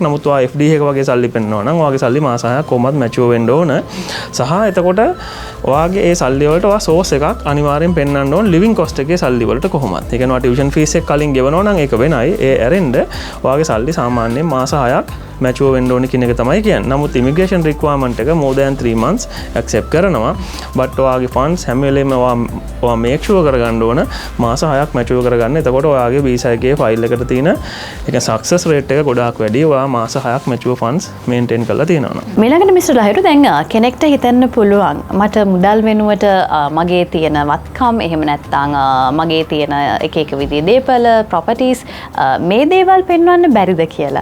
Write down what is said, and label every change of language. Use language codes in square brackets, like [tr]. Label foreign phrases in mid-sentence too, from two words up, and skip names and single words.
[si] නමුත් ඔයා FD එක වගේ සල්ලි පෙන්නනවා නම් ඔයාගේ සල්ලි මාස 6ක් කොහොමද මැචුවර් වෙන්න ඕන. සහ එතකොට ඔයාගේ ඒ සල්ලි වලට ඔයා සෝස් එකක් අනිවාර්යෙන් පෙන්වන්න ඕන [en] living cost [si] එකේ සල්ලි වලට කොහොමද. ඒ කියන්නේ ඔයා [en] tuition fees [si] එක කලින් ගෙවනවා නම් ඒක වෙනයි. ඒ ඇරෙන්න ඔයාගේ සල්ලි සාමාන්‍යයෙන් මාස 6ක් මැචුව වෙන්න ඕනේ කියන එක තමයි කියන්නේ. [en] නමුත් immigration requirement එක more than 3 months accept කරනවා. [si] but ඔයාගේ funds හැම වෙලේම ඔයා [en] make sure [si] කරගන්න ඕන මාස 6ක් මැචුව කරගන්න. එතකොට ඔයාගේ visa එකේ file එකට තියෙන ඒක [en] success rate [si] එක ගොඩාක් වැඩි. ඔයා මාස 6ක් මැචුව [en] funds maintain [si] කරලා තියෙනවා. ඊළඟට මිස්ටර් ලහිරු දැන් කෙනෙක්ට හිතන්න පුළුවන් මට මුදල් වෙනුවට මගේ තියෙන වත්කම් එහෙම නැත්නම් මගේ තියෙන එක එක විදිහේ දේපල properties මේ දේවල් පෙන්වන්න බැරිද කියලා.